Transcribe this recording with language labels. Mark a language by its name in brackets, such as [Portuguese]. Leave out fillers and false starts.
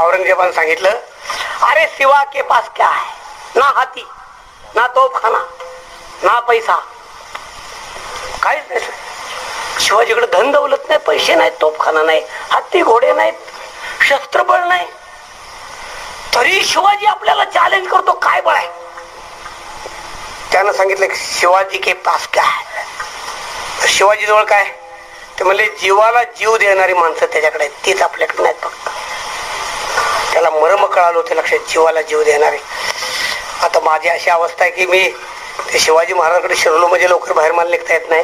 [Marathi] औरंगजेबाने सांगितलं, [Hindi] अरे शिवा के पास क्या है, ना हाती ना तोफखाना ना पैसा, [Marathi] काहीच नाही. शिवाजीकडे धन दौलत नाही, पैसे नाहीत, तोफखाना नाही, हत्ती घोडे नाहीत, शस्त्रबळ नाही, तरी शिवाजी आपल्याला चॅलेंज करतो. काय बळ आहे? त्यानं सांगितलं शिवाजी [Hindi] के पास क्या है. [Marathi] शिवाजी जवळ काय? ते म्हणले जीवाला जीव देणारी माणसं त्याच्याकडे आहेत, तीच आपल्याकडे नाहीत. फक्त त्याला मर्म कळालं होतं. लक्षात, जीवाला जीव देणारे. आता माझी अशी अवस्था आहे की मी ते शिवाजी महाराजांकडे शिरलो म्हणजे लवकर बाहेर मला निघता येत नाही.